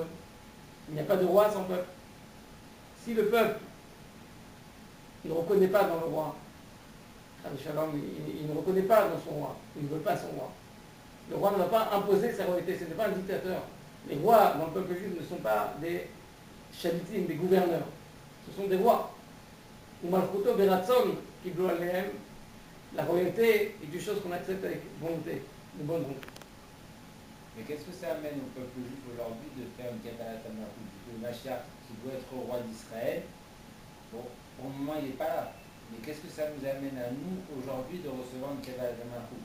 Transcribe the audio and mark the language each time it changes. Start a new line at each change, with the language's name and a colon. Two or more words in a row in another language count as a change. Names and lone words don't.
French: Il n'y a pas de roi sans peuple. Si le peuple ne reconnaît pas dans le roi, il ne reconnaît pas dans son roi, il ne veut pas son roi. Le roi ne va pas imposer sa royauté, ce n'est pas un dictateur. Les rois dans le peuple juif ne sont pas des shalitim, des gouverneurs. Ce sont des rois.
Hebrew: ומלכותו ברצון קיבלו עליהם.
French: La royauté est une chose qu'on accepte avec volonté, de bonne volonté. Mais qu'est-ce que ça amène au peuple juif aujourd'hui de faire une
Hebrew: קבלת המלכות?
French: Le Mashiach qui doit être roi d'Israël, bon, pour le moment il n'est pas là. Mais qu'est-ce que ça nous amène à nous aujourd'hui de recevoir une
Hebrew: קבלת המלכות?